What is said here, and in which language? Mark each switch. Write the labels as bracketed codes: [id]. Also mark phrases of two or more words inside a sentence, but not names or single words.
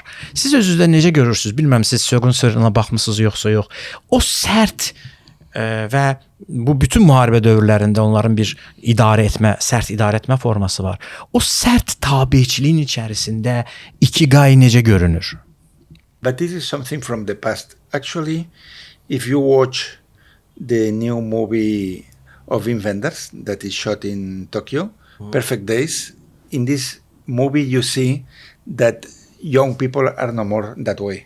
[az] Siz özünüzdə necə görürsünüz? Bilməm, siz Shogun serialına baxmısınız yoxsa yox. O sərt və bu bütün müharibə dövrlərində onların bir sərt idarə etmə forması var. O sərt tabeçiliyin içərisində ikigai necə görünür? [en] But this is something from the past. Actually, if you watch the new movie of Inventors that is shot in Tokyo, Perfect Days, in this movie you see that young people are no more that way.